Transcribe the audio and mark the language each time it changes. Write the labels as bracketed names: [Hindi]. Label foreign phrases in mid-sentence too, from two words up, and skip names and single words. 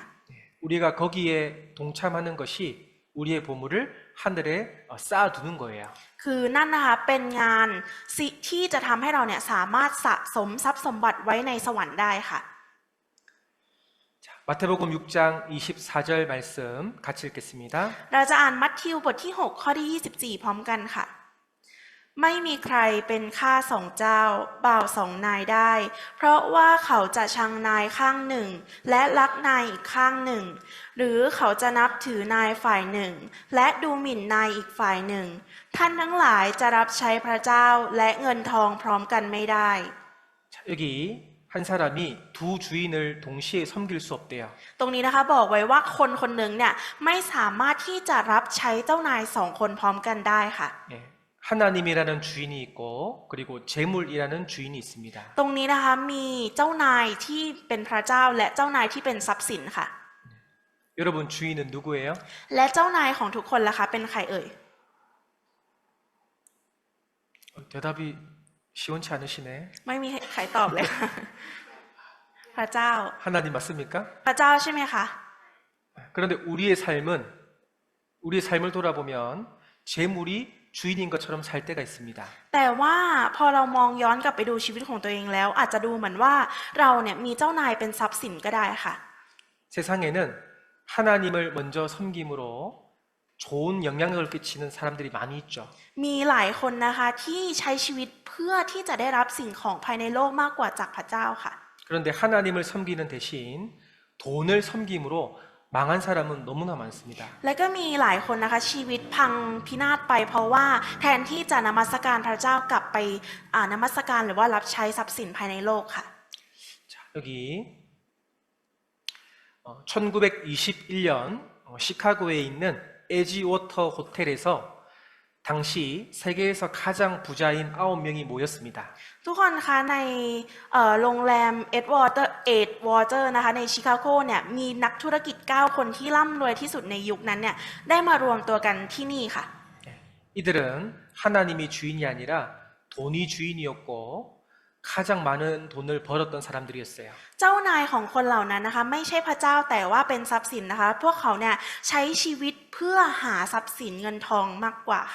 [Korean] 우리가 거기에 동참하는 것이 우리의 보물을 하늘에 쌓아두는 거예요. [Thai] คือนั่นนะคะเป็นงานที่จะทำให้เราเนี่ยสามารถสะสมทรัพย์สมบัติไว้ในสวรรค์ได้ค่ะ [Korean] 마태복음 6장 24절 말씀 같이 읽겠습니다. [Thai] เราจะอ่านมัทธิวบทที่ 6 ข้อที่ 24 พร้อมกันค่ะ ไม่มีใครเป็นข้าสองเจ้าบ่าวสองนายได้ เพราะว่าเขาจะชังนายข้างหนึ่ง และรักนายอีกข้างหนึ่ง หรือเขาจะนับถือนายฝ่ายหนึ่ง และดูหมิ่นนายอีกฝ่ายหนึ่ง ท่านทั้งหลายจะรับใช้พระเจ้าและเงินทองพร้อมกันไม่ได้ [Korean] 자, 여기 한 사람이 두 주인을 동시에 섬길 수 없대요. [Thai] ตรงนี้นะคะบอกไว้ว่าคนคนหนึ่งเนี่ยไม่สามารถที่จะรับใช้เจ้านายสองคนพร้อมกันได้ค่ะ [Korean] 예, 하나님이라는 주인이 있고 그리고 재물이라는 주인이 있습니다. [Thai] ตรงนี้นะคะมีเจ้านายที่เป็นพระเจ้าและเจ้านายที่เป็นทรัพย์สินค่ะ [Korean] 여러분 주인은 누구예요? [Thai] และเจ้านายของทุกคนล่ะคะเป็นใครเอ่ย [Korean] 대답이 시원치 않으시네. [Thai] ไม่มีใครตอบเลยค่ะ พระเจ้า [Korean] 하나님 맞습니까? [Thai] พระเจ้าใช่ไหมคะ [Korean] 그런데 우리의 삶을 돌아보면 재물이 주인인 것처럼 살 때가 있습니다. [Thai] แต่ว่าพอเรามองย้อนกลับไปดูชีวิตของตัวเองแล้ว อาจจะดูเหมือนว่าเราเนี่ยมีเจ้านายเป็นทรัพย์สินก็ได้ค่ะ [Korean] 세상에는 하나님을 먼저 섬김으로 좋은 영향력을 끼치는 사람들이 많이 있죠. [Thai] มีหลายคนนะคะที่ใช้ชีวิตเพื่อที่จะได้รับสิ่งของภายในโลกมากกว่าจากพระเจ้าค่ะ [Korean] 그런데 하나님을 섬기는 대신 돈을 섬김으로 망한 사람은 너무나 많습니다. [Thai] และก็มีหลายคนนะคะชีวิตพังพินาศไปเพราะว่าแทนที่จะนมัสการพระเจ้ากลับไปนมัสการหรือว่ารับใช้ทรัพย์สินภายในโลกค่ะ [Korean] 자, 여기 1921년 시카고에 있는 에지워터 호텔에서 당시 세계에서 가장 부자인 9명이 모였습니다. [Thai] ทุกคนคะในโรงแรมเอ็ดวอเตอร์นะคะในชิคาโกเนี่ยมีนักธุรกิจ 9 คนที่ร่ำรวยที่สุดในยุคนั้นเนี่ยได้มารวมตัวกันที่นี่ค่ะ [Korean] 이들은 하나님이 주인이 아니라 돈이 주인이었고 가장 많은 돈을 벌었던 사람들이었어요. [Thai] เจ้านายของคนเหล่านั้นนะคะไม่ใช่พระเจ้าแต่ว่าเป็นทรัพย์สินนะคะพวกเขาเนี่ยใช้ชีวิตเพื่อหาทรัพย์สินเงินทองมากกว่าค่ะ